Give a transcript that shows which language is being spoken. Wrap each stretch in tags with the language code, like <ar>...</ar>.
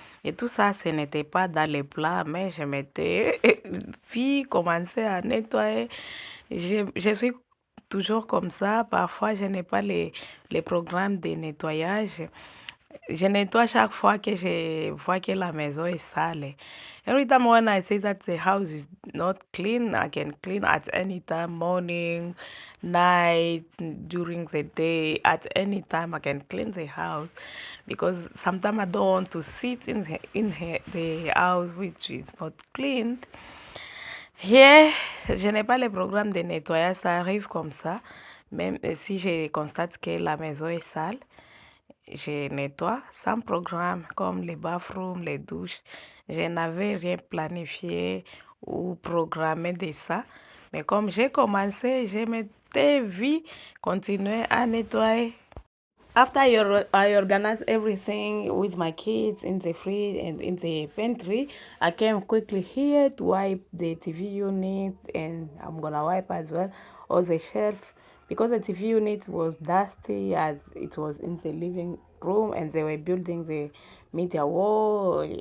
<fr>Et tout ça, ce n'était pas dans les plats, mais je m'étais puis commencé à nettoyer. Je suis toujours comme ça. Parfois, je n'ai pas les programmes de nettoyage. Je nettoie chaque fois que je vois que la maison est sale.</fr> <en>Every time when I see that the house is not clean, I can clean at any time, morning, night, during the day, at any time I can clean the house because sometimes I don't want to sit the house which is not cleaned.</en> <fr>Yeah, je n'ai pas le programme de nettoyage, ça arrive comme ça. Même si je constate que la maison est sale, je nettoie sans programme comme les bathrooms, les douches. Je n'avais rien planifié ou programmé de ça. Mais comme j'ai commencé, je m'étais vu continuer à nettoyer.</fr> <en>After I organized everything with my kids in the fridge and in the pantry, I came quickly here to wipe the TV unit, and I'm gonna wipe as well all the shelf because the TV unit was dusty as it was in the living room and they were building the media wall.</en>